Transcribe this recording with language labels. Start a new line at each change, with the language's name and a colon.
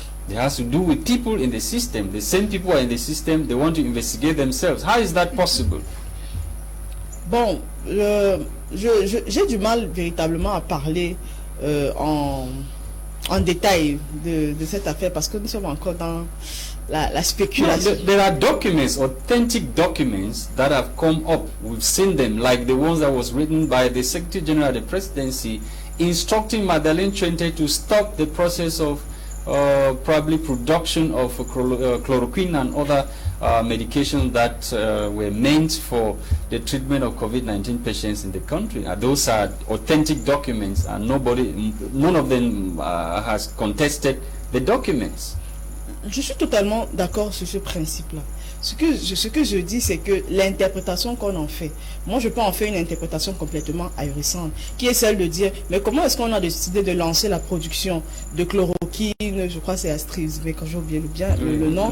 English: It has to do with people in the system. The same people are in the system, they want to investigate themselves. How is that possible?
French: Bon, j'ai du mal véritablement à parler en détail de cette affaire, parce que nous sommes encore dans la spéculation.
English: No, there are documents, authentic documents that have come up. We've seen them, like the ones that was written by the Secretary General of the Presidency instructing Madeleine Trente to stop the process of probably production of chloroquine and other medications that were meant for the treatment of COVID-19 patients in the country. Those are authentic documents, and none of them has contested the documents.
French: Je suis totalement d'accord sur ce principe-là. Ce que je dis, c'est que l'interprétation qu'on en fait, moi je peux en faire une interprétation complètement ahurissante, qui est celle de dire, mais comment est-ce qu'on a décidé de lancer la production de chloroquine, je crois que c'est Astrid, mais quand j'ai oublié le nom.